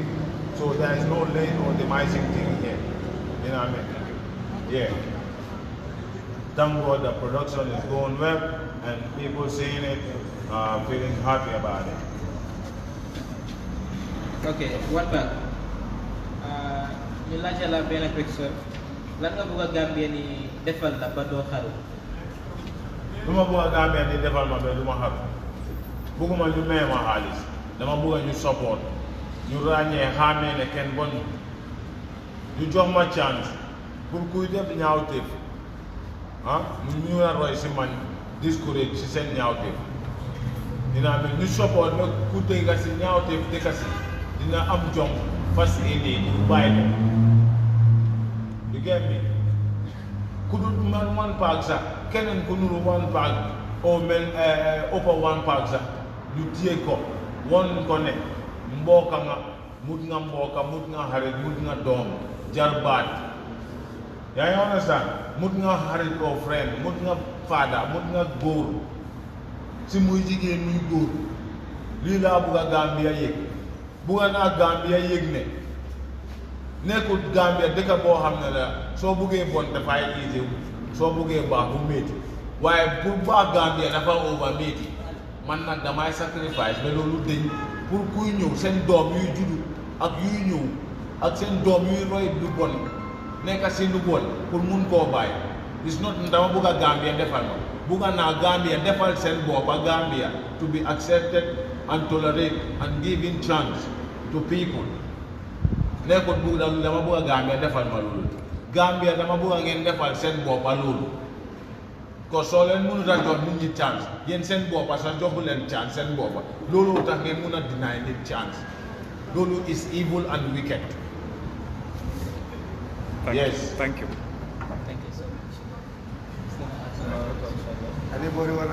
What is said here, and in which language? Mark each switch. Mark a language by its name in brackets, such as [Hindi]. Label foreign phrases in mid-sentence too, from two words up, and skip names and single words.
[English] So there is no late or demising thing here. You know what I mean? Yeah. Thank God the production is going well and people seeing it, feeling happy about it. Okay, one back. [Wolof] Ñu laajte la benn question. Lan nga bëgg a Gambien yi defal la ba doo xaru? Lu ma bëgg a Gambien yi defal ma ba du ma xaru. Bëgguma ñu may ma xaalis. Dama bëgg ñu support. Ñu ràññee xàmmee ne kenn bon. Ñu jox ma [French] chance pour [Wolof] kuy def ñaawteef. Ñu la roy si man discourage si seen ñaawteef. Dina am ñu support nag ku tega si ñaawteef dëkk si dina am jom fas yéene ñu bàyyi ko. [English] You get me? [Wolof] Ku dul man [English] one pack [Wolof] sax keneen ku nuru [English] one pack [Wolof] o mel [English] upper one pack [Wolof] sax ñu téye ko won ko ne mbooka nga mut nga xarit mut nga doom jarbaat. Yaa ngi understand? Mut nga xarit ko friend mut nga faada mut nga góor si muy jigéen muy góor lii laa bugg a Gambia yëg bugga naa Gambia yëg ne nekkul Gambia dëkk boo xam ne la soo buggee bon dafay easy soo buggee baax bu métti waaye pour baax Gambia dafa over métti man nag damay sacrifice mais loolu dañ pour kuy ñëw seen doom yuy juddu ak yuy ñëw ak seen doom yuy roy lu bon nekk si lu bon pour mun koo bàyyi [English] it's not [Wolof] dama bugg a Gambia defal ma bugga naa Gambia defal seen boppa Gambia [English] to be accepted and tolerated and given chance to people [Wolof] nekkul bugg dama bugg a Gambia defal ma loolu Gambia dama bugg a ngeen defal seen boppa loolu ko soo leen mënut a jox nit ñi chance yéen seen boppa sax joxu leen chance seen boppa loolu tax ngeen mun a deny nit chance loolu [English] is evil and wicked. Yes. Thank you. Thank you so much. Anybody want